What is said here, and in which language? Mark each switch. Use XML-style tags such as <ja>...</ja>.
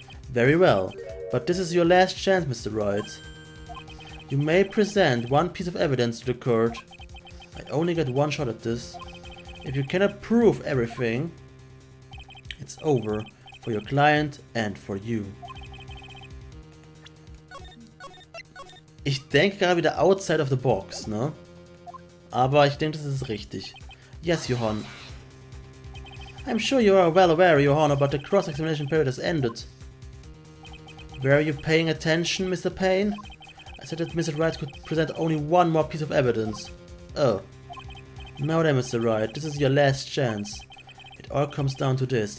<en>Very well, but this is your last chance, Mr. Wright. You may present one piece of evidence to the court. I only get one shot at this. If you cannot prove everything, it's over for your client and for you.</en> <de>Ich denke gerade wieder</de> <en>outside of the box,</en> <de>ne? Aber ich denke, das ist richtig.</de> <en>Yes, Your Honor. I'm sure you are well aware, Your Honor, but the cross-examination period has ended. Were you paying attention, Mr. Payne? I said that Mr. Wright could present only one more piece of evidence. Oh. Now then, Mr. Wright, this is your last chance. It all comes down to this.</en>